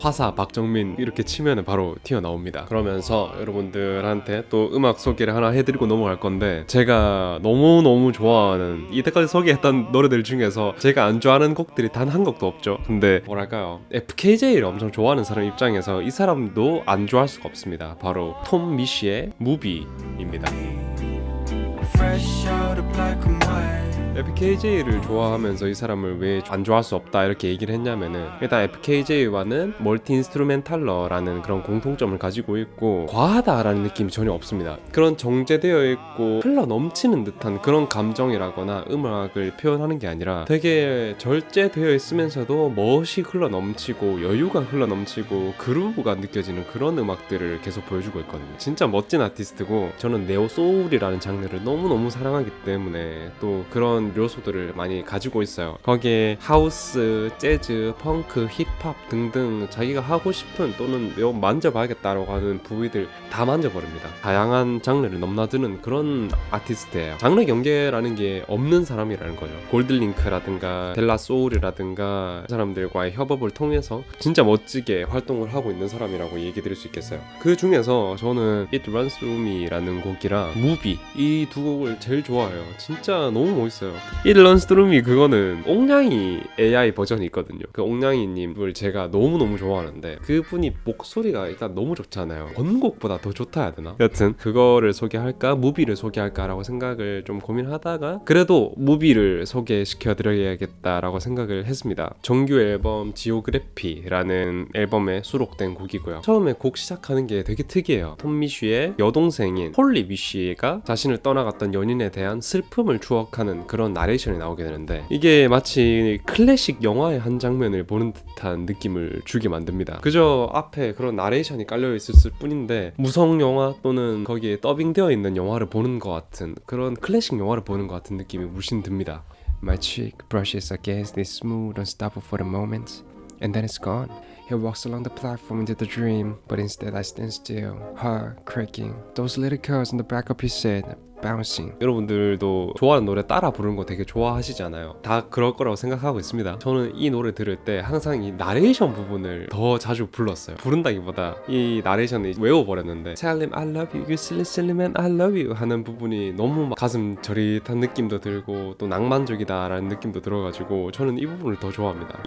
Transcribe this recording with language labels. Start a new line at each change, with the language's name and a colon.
Korean: 화사 박정민 이렇게 치면은 바로 튀어나옵니다. 그러면서 여러분들한테 또 음악 소개를 하나 해드리고 넘어갈 건데 제가 너무너무 좋아하는 이때까지 소개했던 노래들 중에서 제가 안 좋아하는 곡들이 단 한 곡도 없죠. 근데 뭐랄까요 FKJ를 엄청 좋아하는 사람 입장에서 이 사람도 안 좋아할 수가 없습니다. 바로 톰 미쉬의 무비입니다.
English: Fresh out of black and white
Korean: FKJ를 좋아하면서 이 사람을 왜 안 좋아할 수 없다 이렇게 얘기를 했냐면은, 일단 FKJ와는 멀티 인스트루멘탈러라는 그런 공통점을 가지고 있고 과하다라는 느낌이 전혀 없습니다. 그런 정제되어 있고 흘러 넘치는 듯한 그런 감정이라거나 음악을 표현하는 게 아니라 되게 절제되어 있으면서도 멋이 흘러 넘치고 여유가 흘러 넘치고 그루브가 느껴지는 그런 음악들을 계속 보여주고 있거든요. 진짜 멋진 아티스트고, 저는 네오 소울이라는 장르를 너무너무 사랑하기 때문에 또 그런 요소들을 많이 가지고 있어요. 거기에 하우스, 재즈, 펑크, 힙합 등등 자기가 하고 싶은 또는 만져봐야겠다라고 하는 부위들 다 만져버립니다. 다양한 장르를 넘나드는 그런 아티스트예요. 장르 경계라는 게 없는 사람이라는 거죠. 골드링크라든가 델라 소울이라든가 사람들과의 협업을 통해서 진짜 멋지게 활동을 하고 있는 사람이라고 얘기 드릴 수 있겠어요. 그 중에서 저는 It Runs Through Me라는 곡이랑 무비, 이 두 곡을 제일 좋아해요. 진짜 너무 멋있어요. It Runs Through Me 그거는 옥냥이 AI 버전이 있거든요. 그 옥냥이님을 제가 너무너무 좋아하는데 그분이 목소리가 일단 너무 좋잖아요. 원곡보다 더 좋다 해야 되나? 여튼 그거를 소개할까 무비를 소개할까라고 생각을 좀 고민하다가 그래도 무비를 소개시켜드려야겠다라고 생각을 했습니다. 정규 앨범 지오그래피라는 앨범에 수록된 곡이고요. 처음에 곡 시작하는 게 되게 특이해요. 톰미쉬의 여동생인 폴리 미쉬가 자신을 떠나갔던 연인에 대한 슬픔을 추억하는 그런 나레이션이 나오게 되는데, 이게 마치 클래식 영화의 한 장면을 보는 듯한 느낌을 주게 만듭니다. 그저 앞에 그런 나레이션이 깔려있을 뿐인데 무성 영화 또는 거기에 더빙되어 있는 영화를 보는 것 같은, 그런 클래식 영화를 보는 것 같은 느낌이 물씬 듭니다.
English: My cheek brushes against this smooth unstoppable for the moment and then it's gone. He walks along the platform into the dream, but instead I stand still, heart cracking. Those little curls on the back of his head bouncing.
Korean: 여러분들도 좋아하는 노래 따라 부르는 거 되게 좋아하시잖아요. 다 그럴 거라고 생각하고 있습니다. 저는 이 노래 들을 때 항상 이 나레이션 부분을 더 자주 불렀어요. 부른다기보다 이 나레이션을 외워버렸는데,
English: Tell him I love you,
Korean: you silly silly man I love you 하는 부분이 너무 막 가슴 저릿한 느낌도 들고 또 낭만적이다 라는 느낌도 들어가지고 저는 이 부분을 더 좋아합니다.